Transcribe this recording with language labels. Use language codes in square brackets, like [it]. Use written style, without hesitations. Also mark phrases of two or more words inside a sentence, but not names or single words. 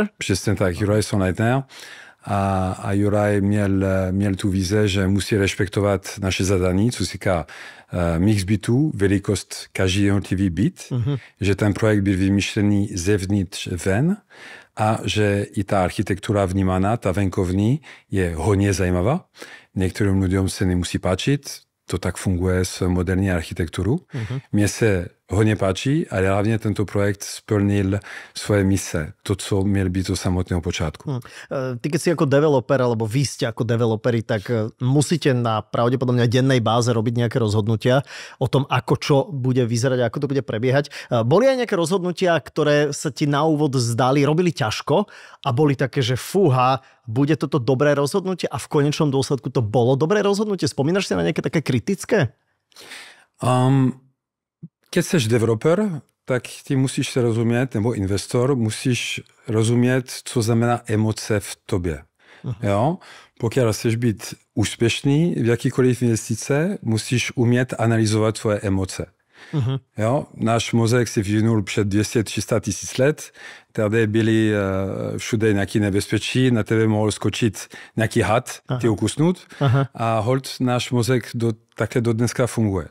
[cs] Přesně tak, Juraj Sondleitner. A Juraj měl tu vize, že musí rešpektovať naše zadání, co se týká mix bytů, velikost každý jednotlivý byt, že ten projekt byl vymyšlený zevnitř ven a že i ta architektura vnímaná, ta venkovní, je hodně zajímavá. Některým lidem se nemusí páčit, to tak funguje s moderní architekturu. Mně se hodně páči, ale hlavně tento projekt splnil svoje mise, to, co měl být od samotného počátku. [sk] Ty, keď si ako developer, alebo vy ste ako developeri, tak musíte na pravdepodobne dennej báze robiť nejaké rozhodnutia o tom, ako čo bude vyzerať, ako to bude prebiehať. Boli aj nejaké rozhodnutia, ktoré sa ti na úvod zdali, robili ťažko a boli také, že fúha, bude toto dobré rozhodnutie a v konečnom dôsledku to bolo dobré rozhodnutie? Spomínaš si na nejaké také kritické? [cs] Keď seš developer, tak ty musíš se rozumět, nebo investor, musíš rozumět, co znamená emoce v tobě. Jo? Pokud chceš být úspěšný v jakýkoliv investice, musíš umět analyzovat svoje emoce. Jo? Náš mozek se vyvinul před 200-300 tisíc let, tady byli všude nějaký nebezpečí, na tebe mohl skočit nějaký had, ty ukusnout a hold náš mozek takhle do dneska funguje.